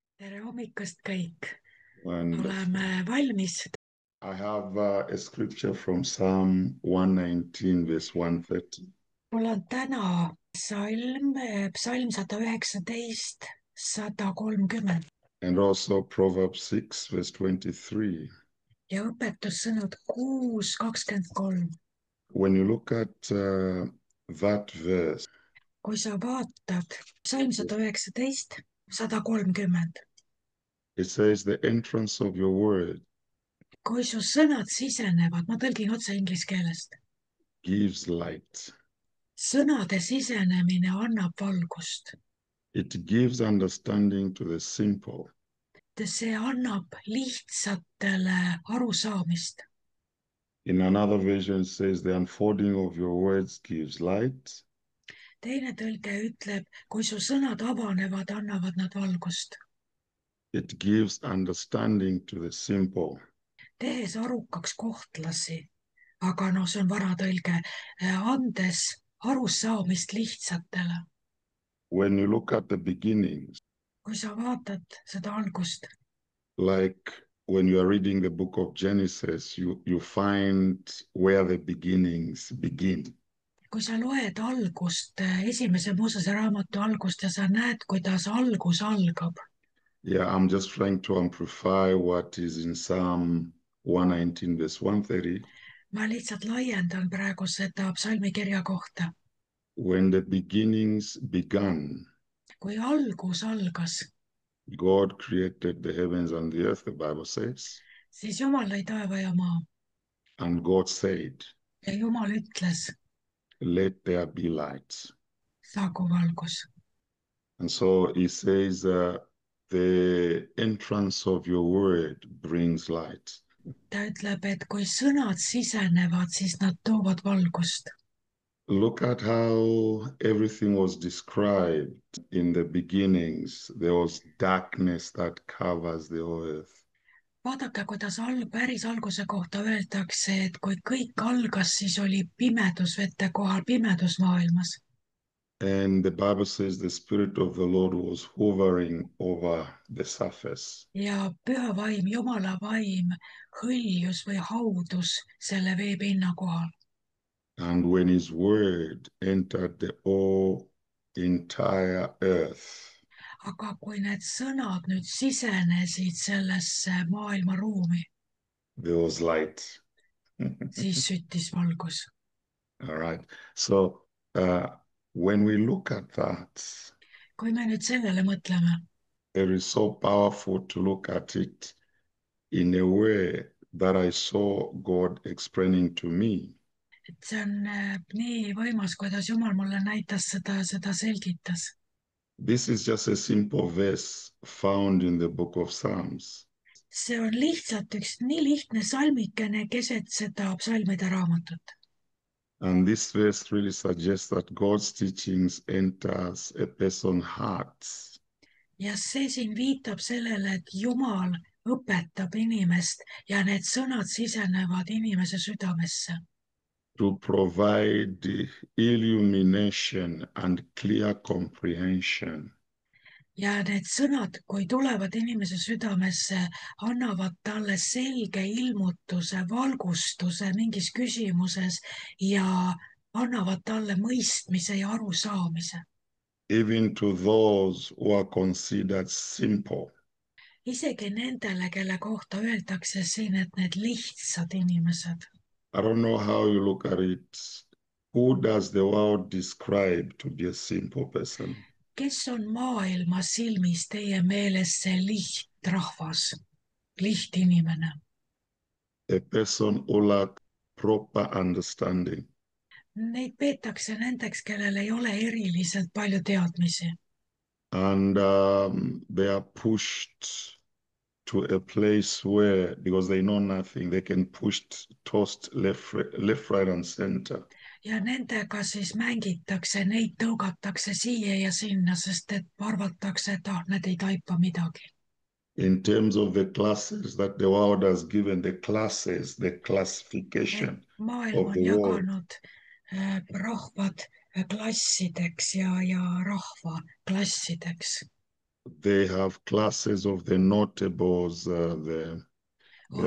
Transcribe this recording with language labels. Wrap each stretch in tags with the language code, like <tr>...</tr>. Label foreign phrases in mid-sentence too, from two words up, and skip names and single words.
<et>Tere hommikust kõik!</et> <en>Wonderful.</en> <et>Oleme valmis.</et> <en>I have a scripture from Psalm 119, verse 130,</en> <et>Mul on täna psalm 119, 130</et> <en>and also Proverbs 6, verse 23.</en> <et>ja õpetussõnad 6:23.</et> <en>When you look at that verse,</en> <et>Kui sa vaatad psalm 119, 130,</et> <en>it says, The entrance of your word</en> <et>kui su sõnad sisenevad, ma tõlgin otse inglise keelest,</et> <en>gives light.</en> <et>sõnade sisenemine annab valgust.</et> <en>It gives understanding to the simple.</en> <et>See annab lihtsatele arusaamist.</et> <en>In another version, it says, The unfolding of your words gives light.</en> <et>Teine tõlge ütleb, kui su sõnad avanevad, annavad nad valgust,</et> <en>It gives understanding to the simple.</en> <et>tehes arukaks kohtlasi. Aga noh, see on varatõlge, andes arusaamist lihtsatele.</et> <en>When you look at the beginnings,</en> <et>Kui sa vaatad seda algust,</et> <en>like when you are reading the book of Genesis, you find where the beginnings begin.</en> <et>kui sa loed algust, esimese Moosese raamatu algust ja sa näed, kuidas algus algab.</et> <en>Yeah, I'm just trying to amplify what is in Psalm 119, verse 130.</en> <et>Ma lihtsalt laiendan praegu seda psalmikirja kohta.</et> <en>When the beginnings began,</en> <et>Kui algus algas,</et> <en>God created the heavens and the earth, the Bible says.</en> <et>siis Jumal lõi taeva ja maa</et> <en>And God said,</en> <et>ja Jumal ütles,</et> <en>Let there be light.</en> <et>saagu valgus.</et> <en>And so he says, the entrance of your word brings light.</en> <et>Ta ütleb, et kui sõnad sisenevad, siis nad toovad valgust.</et> <en>Look at how everything was described in the beginnings. There was darkness that covers the earth.</en> <et>Vaadake, kuidas päris alguse kohta öeldakse, et kui kõik algas, siis oli pimedus vete kohal, pimedus maailmas.</et> <en>And the Bible says the Spirit of the Lord was hovering over the surface.</en> <et>Ja püha vaim, Jumala vaim hõljus või haudus selle veepinna kohal.</et> <en>And when his word entered the whole entire earth,</en> <et>Aga kui need sõnad nüüd sisenesid sellesse maailmaruumi,</et> <en>there was light.</en> <et>siis süttis valgus.</et> <en>All right. So when we look at that,</en> <et>Kui me nüüd sellele mõtleme,</et> <en>it is so powerful to look at it in a way that I saw God explaining to me.</en> <et>et see on nii võimas, kuidas Jumal mulle näitas seda selgitas.</et> <en>This is just a simple verse found in the book of Psalms.</en> <et>See on lihtsalt üks nii lihtne salmikene keset seda psalmide raamatut.</et> <en>And this verse really suggests that God's teachings enters a person's heart.</en> <et>Ja see siin viitab sellele, et Jumal õpetab inimest ja need sõnad sisenevad inimese südamesse.</et> <en>To provide illumination and clear comprehension.</en> <et>Ja need sõnad, kui tulevad inimese südamesse, annavad talle selge ilmutuse, valgustuse mingis küsimuses ja annavad talle mõistmise ja arusaamise.</et> <en>Even to those who are considered simple.</en> <et>Isegi nendele, kelle kohta öeldakse siin, et need lihtsad inimesed.</et> <en>I don't know how you look at it. Who does the world describe to be a simple person?</en> <et>Kes on maailma silmis teie meelest see lihtrahvas, lihtinimene?</et> <en>A person who lacks proper understanding.</en> <et>Neid peetakse nendeks, kellel ei ole eriliselt palju teadmisi.</et> <en>And they are pushed to a place where, because they know nothing, they can push, tossed left, right, and center.</en> <et>Ja nendega siis mängitakse, neid tõugatakse siia ja sinna, sest et arvatakse, et need ei taipa midagi.</et> <en>In terms of the classes that the world has given, the</en> <et>Et</et> <en>classification</en> <et>maailm</et> <en>of</en> <et>on</et> <en>the world,</en> <et>jaganud rahvad klassideks ja rahva klassideks.</et> <en>They have classes of the notables, they</en>